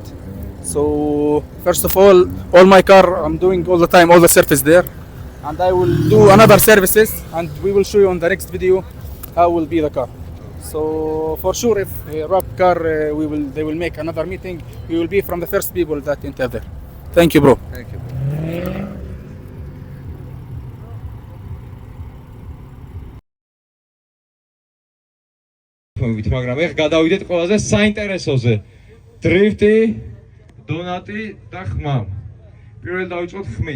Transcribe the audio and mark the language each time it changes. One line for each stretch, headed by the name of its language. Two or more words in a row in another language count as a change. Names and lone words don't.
English: So first of all my car I'm doing all the time, all the service there, and I will do another services, and we will show you on the next video how will be the car. So for sure, if Rob car they will make another meeting, we will be from the first people that enter there. Thank you, bro. Thank you.
Georgian: მაგრამ ეხ გადავიდეთ ყველაზე საინტერესოზე. დრიფტი, დონატი და ხმა. პირველ დავიწყოთ ხმით.